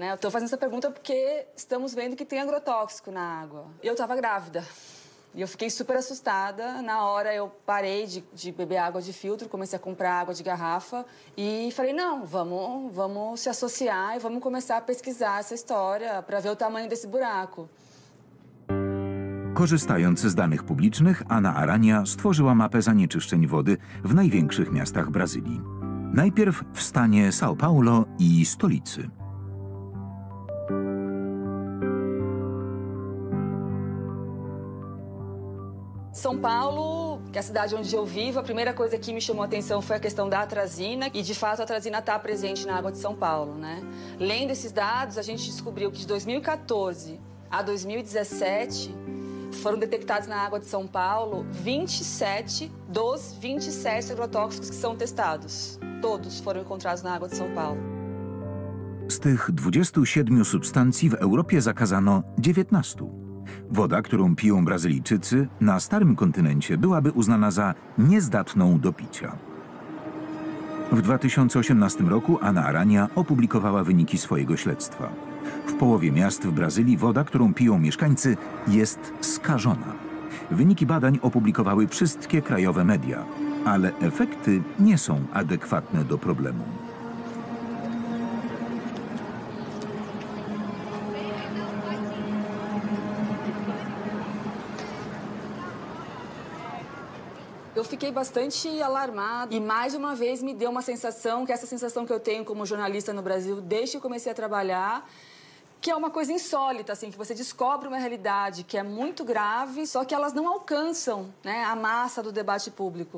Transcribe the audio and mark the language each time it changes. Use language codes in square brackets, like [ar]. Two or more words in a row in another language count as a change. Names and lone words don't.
[pt] Eu estou fazendo essa pergunta porque estamos vendo que tem agrotóxico na água. Eu estava grávida. E eu fiquei super assustada. Na hora eu parei de beber água de filtro, comecei a comprar água de garrafa e falei, não, vamos se associar e vamos começar a pesquisar essa história para ver o tamanho desse buraco. [pl] Korzystając z danych publicznych, Ana Arania stworzyła mapę zanieczyszczeń wody w największych miastach Brazylii. Najpierw w stanie São Paulo i stolicy. [pt] São Paulo, que é a cidade onde eu vivo, a primeira coisa que me chamou a atenção foi a questão da atrazina, e de fato a atrazina está presente na água de São Paulo, né? Lendo esses dados, a gente descobriu que de 2014 a 2017 foram detectados na água de São Paulo 27 dos 27 agrotóxicos que são testados. Todos foram encontrados na água de São Paulo. [pl] Z tych 27 substancji w Europie zakazano 19. Woda, którą piją Brazylijczycy na starym kontynencie, byłaby uznana za niezdatną do picia. W 2018 roku Ana Arania opublikowała wyniki swojego śledztwa. W połowie miast w Brazylii woda, którą piją mieszkańcy, jest skażona. Wyniki badań opublikowały wszystkie krajowe media, ale efekty nie są adekwatne do problemu. [pt] Eu fiquei bastante alarmada e mais uma vez me deu uma sensação, que é essa sensação que eu tenho como jornalista no Brasil desde que eu comecei a trabalhar, que é uma coisa insólita, assim, que você descobre uma realidade que é muito grave, só que elas não alcançam, né, a massa do debate público.